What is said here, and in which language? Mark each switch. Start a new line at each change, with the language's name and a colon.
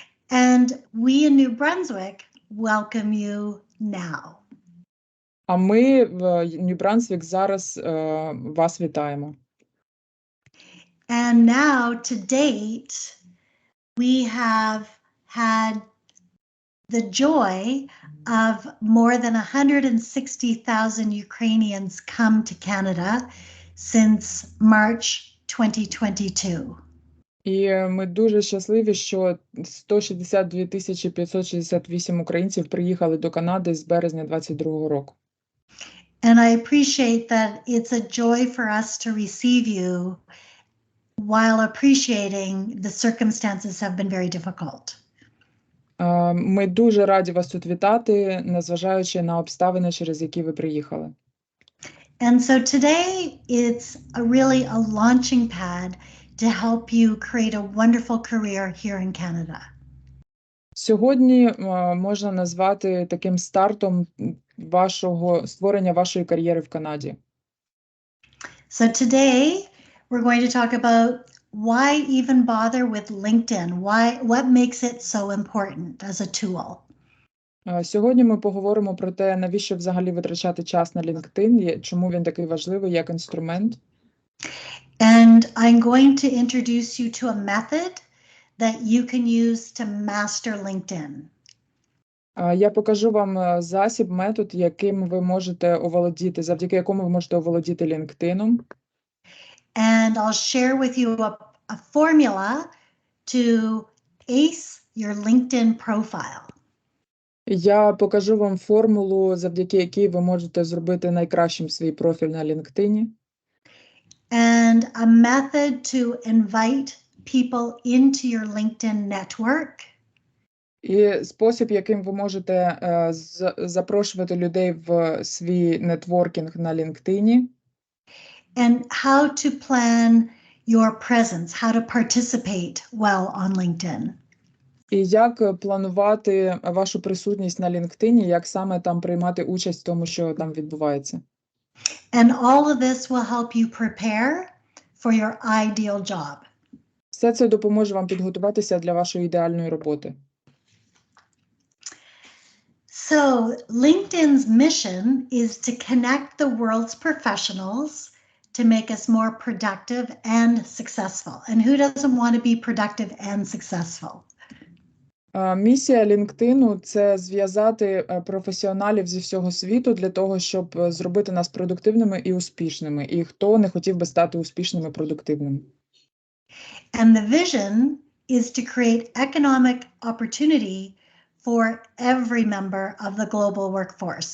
English: And we in New Brunswick welcome you now.
Ukrainian: А ми в Нью-Брансвік зараз вас вітаємо.
English: And now, to date, we have had the joy of more than 160,000 Ukrainians come to Canada since March 2022.
Ukrainian: І ми дуже щасливі, що 162 568 українців приїхали до Канади з березня 2022 року.
English: And I appreciate that it's a joy for us to receive you while appreciating the circumstances have been very difficult.
Ukrainian: Ми дуже раді вас тут вітати, незважаючи на обставини, через які ви приїхали.
English: And so today it's really a launching pad to help you create a wonderful career here in Canada.
Ukrainian: Сьогодні можна назвати таким стартом створення вашої кар'єри в Канаді.
English: So today we're going to talk about why even bother with LinkedIn? What makes it so important as a tool?
Ukrainian: Сьогодні ми поговоримо про те, навіщо взагалі витрачати час на LinkedIn, чому він такий важливий як інструмент.
English: And I'm going to introduce you to a method that you can use to master LinkedIn.
Ukrainian: Я покажу вам засіб, метод, яким ви можете оволодіти, завдяки якому ви можете оволодіти LinkedIn.
English: And I'll share with you a formula to ace your LinkedIn profile.
Ukrainian: Я покажу вам формулу, завдяки якій ви можете зробити найкращим свій профіль на LinkedIn.
English: And a method to invite people into your LinkedIn network.
Ukrainian: І спосіб, яким ви можете запрошувати людей в свій нетворкінг на LinkedIn.
English: And how to plan your presence, how to participate well on LinkedIn.
Ukrainian: І як планувати вашу присутність на LinkedIn, як саме там приймати участь в тому, що там відбувається.
English: And all of this will help you prepare for your ideal job.
Ukrainian: Все це допоможе вам підготуватися для вашої ідеальної роботи.
English: So, LinkedIn's mission is to connect the world's professionals to make us more productive and successful. And who doesn't want to be productive and successful?
Ukrainian: Місія LinkedIn – це зв'язати професіоналів зі всього світу для того, щоб зробити нас продуктивними і успішними. І хто не хотів би стати успішним і продуктивним.
English: And the vision is to create economic opportunity for every member of the global workforce.